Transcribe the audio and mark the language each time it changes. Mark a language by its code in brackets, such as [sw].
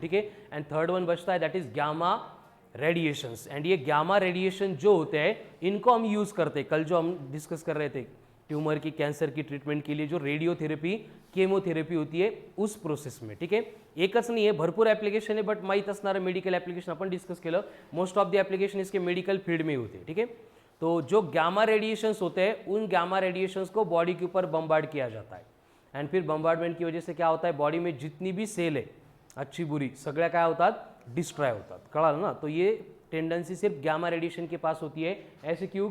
[hi] ठीक है, and third one बचता है that is gamma radiations. And ये गामा रेडिएशन जो होते हैं इनको हम यूज करते हैं. कल जो हम डिस्कस कर रहे थे ट्यूमर की, कैंसर की ट्रीटमेंट के लिए जो रेडियोथेरेपी केमोथेरेपी होती है उस प्रोसेस में. [mr] ठीक है, एकच नाही आहे, भरपूर ॲप्लिकेशन आहे, बट माहीत असणारं मेडिकल ॲप्लिकेशन आपण डिस्कस केलं. [en] most of the application [hi] इसके मेडिकल फील्ड में होते हैं. ठीक है, तो जो गामा रेडिएशंस होते हैं उन गामा रेडिएशंस को बॉडी के ऊपर बम्बार्ड किया जाता है. एंड फिर बम्बार्डमेंट की वजह से क्या होता है? बॉडी में जितनी भी सेल है अच्छी बुरी [mr] सगळ्या काय होतात? डिस्ट्रॉय होतात. कळालं ना? [hi] तो ये टेंडेंसी सिर्फ गामा रेडिएशन के पास होती है. ऐसे क्यों?